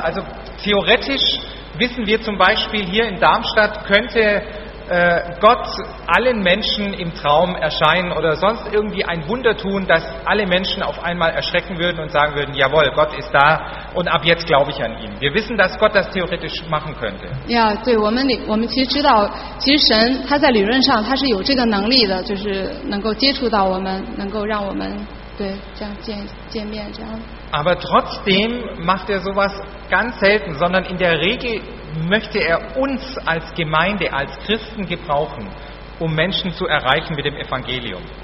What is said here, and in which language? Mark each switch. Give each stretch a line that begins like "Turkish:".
German: Also theoretisch wissen wir zum Beispiel hier in Darmstadt, könnte Gott allen Menschen im Traum erscheinen oder sonst irgendwie ein Wunder tun, dass alle Menschen auf einmal erschrecken würden und sagen würden, jawohl, Gott ist da und ab jetzt glaube ich an ihn. Wir wissen, dass Gott das theoretisch machen könnte.
Chinese: Ja, 对，我们其实知道，其实神他在理论上他是有这个能力的，就是能够接触到我们，能够让我们。
German: Aber trotzdem macht er sowas ganz selten, sondern in der Regel möchte er uns als Gemeinde, als Christen gebrauchen, um Menschen zu erreichen mit dem Evangelium.